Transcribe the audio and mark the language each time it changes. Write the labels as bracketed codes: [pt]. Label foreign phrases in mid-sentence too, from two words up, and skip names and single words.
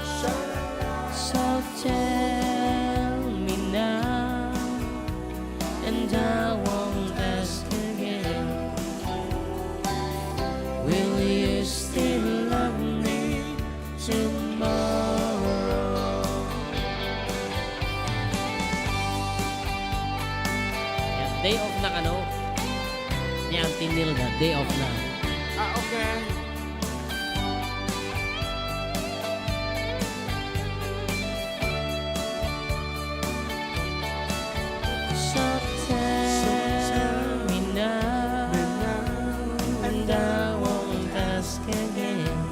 [en] So tell me now, and I won't ask again. Will you still love me tomorrow? [ilo] Yan, [en] day off [ilo] na kano. Ni Auntie Nilda, [en] day off na. Okay. So tell me now, and I won't ask again.